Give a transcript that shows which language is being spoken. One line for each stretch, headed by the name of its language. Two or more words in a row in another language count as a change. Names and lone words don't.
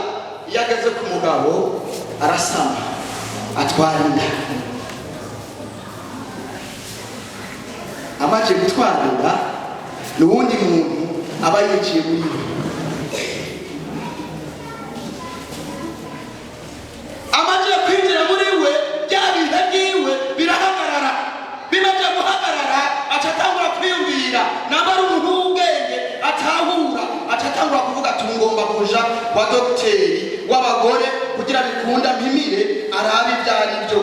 Rundi: iyo ageze ku mugabo arasama, atwara inda. amaze gutwara inda n'uwundi muntu aba yiciye muri we. amaze kwinjira muri we, bya bihe byiwe birahagarara. bimaze guhagarara acatangura kwiyumvira, namba ari umuntu w'ubwenge atahura, acatangura kuvuga ati ngomba kuja kwa dogiteri w'abagore kugira bikunda mpimire arabe ibyo ari byo.